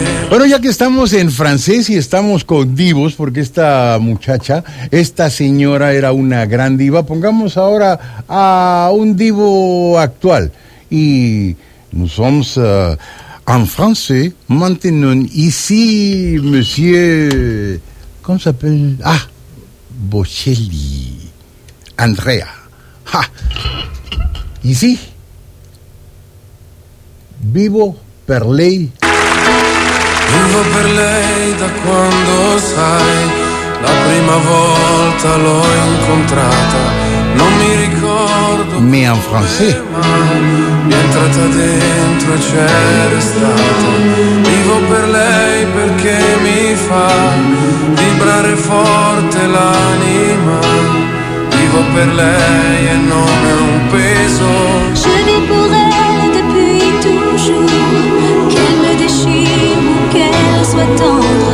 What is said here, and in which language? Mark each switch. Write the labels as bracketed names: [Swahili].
[Spanish] Bueno, ya que estamos en francés y estamos con divos, porque esta muchacha, esta señora era una gran diva, pongamos ahora a un divo actual. [French] Y nous sommes en français maintenant ici, monsieur. Comment s'appelle? Ah, Bocelli. Andrea. Ha! Ici? [Italian] Vivo per lei. Vivo per lei da quando sai. La prima volta l'ho incontrata. Non mi ricordo. [French] Mais en français. [Italian] Mi è entrata dentro e c'è restata. Vivo per lei perché mi fa vibrare forte l'anima. Vivo per lei e non è un peso. [French] Je vis pour elle depuis toujours. Qu'elle me déchire, qu'elle soit tendre.